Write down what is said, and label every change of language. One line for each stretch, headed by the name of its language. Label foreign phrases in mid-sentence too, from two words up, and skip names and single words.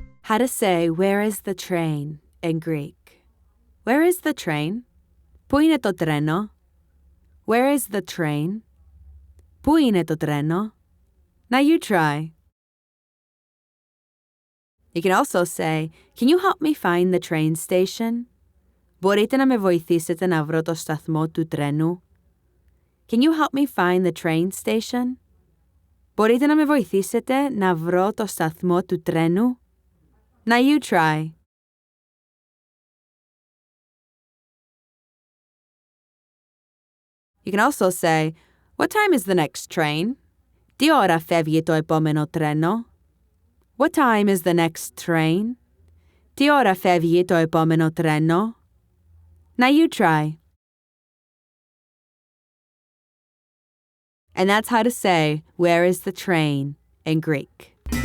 English: How to say where is the train in Greek. Where is the train?
Greek: Πού είναι το τρένο?
English: Where is the train?
Greek: Πού είναι το τρένο?
English: Now you try. You can also say, can you help me find the train station?
Greek: Μπορείτε να με βοηθήσετε να βρω το σταθμό του τρένου?
English: Can you help me find the train station?
Greek: Μπορείτε να με βοηθήσετε να βρω το σταθμό του τρένου?
English: Now you try. You can also say, what time is the next train?
Greek: Τι ώρα φεύγει το επόμενο τρένο?
English: What time is the next train?
Greek: Τι ώρα φεύγει το επόμενο τρένο?
English: Now you try. And that's how to say, where is the train in Greek.